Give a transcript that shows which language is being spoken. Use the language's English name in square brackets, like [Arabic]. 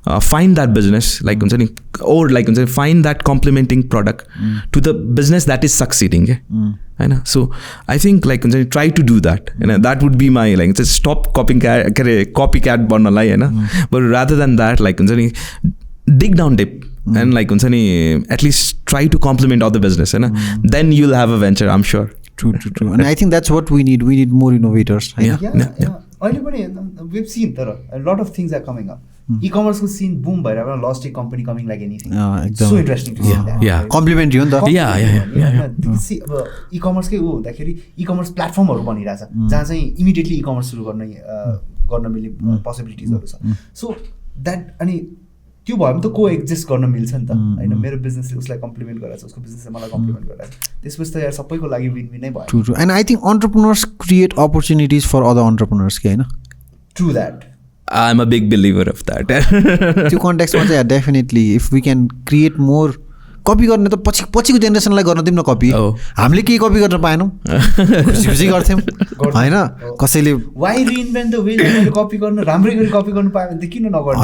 [English] find that business like [Nepali] हुन्छ नि [English] or like हुन्छ find that complementing product to the business that is succeeding हैन so I think like हुन्छ नि try to do that and that would be my like just stop copycat [Nepali] बन्नलाई हैन [English] but rather than that like हुन्छ नि dig down deep and like हुन्छ नि at least try to complement other business then you'll have a venture I'm sure true and I think that's what we need more innovators [Nepali] अहिले पनि [English] we've seen तर a lot of things are coming up e-commerce को scene boom [Nepali] भइरहेको [English] lost a company coming like anything so interesting to see that [Nepali] complement हो नि त see अब e-commerce के हो भन्दाखेरि e-commerce प्लेटफर्महरु बनिरहेछ जहाँ चाहिँ इमिडिएटली e-commerce सुरु गर्न मिल्ने पोसिबिलिटिजहरु छ [English] so that [Nepali] अनि त्यो भयो भने त को एक्जिस्ट गर्न मिल्छ नि त हैन मेरो बिजनेसले उसलाई कम्प्लिमेन्ट गराछ उसको बिजनेसले मलाई कम्प्लिमेन्ट गराछ त्यसपछि त यार सबैको लागि विन विन नै भयो [English] true and I think entrepreneurs create opportunities for other entrepreneurs के हैन true that I am a big believer of that [Nepali] त्यो कन्टेक्स्टमा चाहिँ definitely [English] if we can create more [Nepali] copy गर्ने त पछिको जेनेरेसनलाई गर्न दिउँ न कपी हामीले केही कपी गर्न पाएनौँ खुसी गर्थ्यौँ होइन कसैले [English] why reinvent the wheel [Nepali] मैले कपी गर्न राम्रै गरी कपी गर्नु पायो भने त किन नगर्ने